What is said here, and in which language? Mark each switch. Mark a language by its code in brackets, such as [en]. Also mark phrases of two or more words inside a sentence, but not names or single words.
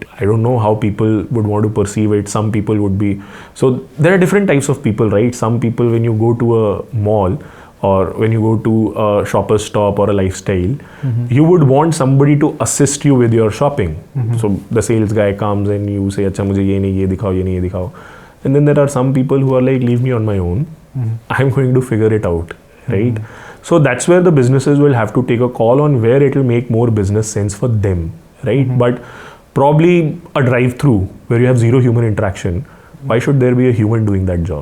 [en] I don't know how people would want to perceive it. Some people would be, so there are different types of people, right? Some people, when you go to a mall or when you go to a shopper's stop or a lifestyle, you would want somebody to assist you with your shopping. So the sales guy comes and you say, [hi] "अच्छा, मुझे ये नहीं, ये दिखाओ, ये नहीं, ये दिखाओ." [en] And then there are some people who are like, "Leave me on my own. I'm going to figure it out," right? So that's where the businesses will have to take a call on where it will make more business sense for them, right? But probably a drive-through where you have zero human interaction, why should there be a human doing that job?